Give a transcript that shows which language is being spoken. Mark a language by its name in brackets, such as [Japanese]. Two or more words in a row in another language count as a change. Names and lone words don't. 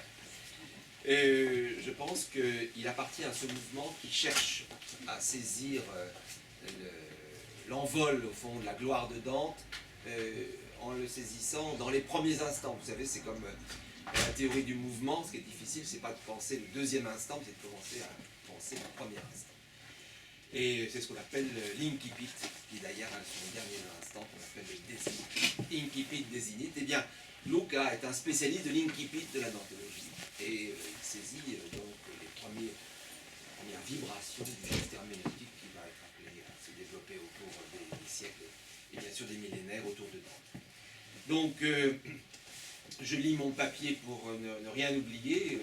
[French] Je pense qu'il appartient à ce mouvement qui cherche à saisir l'envol, au fond, de la gloire de Dante, en le saisissant dans les premiers instants. Vous savez, c'est comme la théorie du mouvement. Ce qui est difficile, c'est pas de penser le deuxième instant, mais c'est de commencer à penser le premier instant. Et c'est ce qu'on appelle l'incipit, qui d'ailleurs a son dernier instant, qu'on appelle le désinit. [Latin] Incipit, désinit. [French] Eh bien, Luca est un spécialiste de l'incipit de la dentologie. Et il saisit donc les premières vibrations du geste herméneutique qui va être appelé à se développer au cours des siècles et bien sûr des millénaires autour de Dante. Donc, je lis mon papier pour ne rien oublier.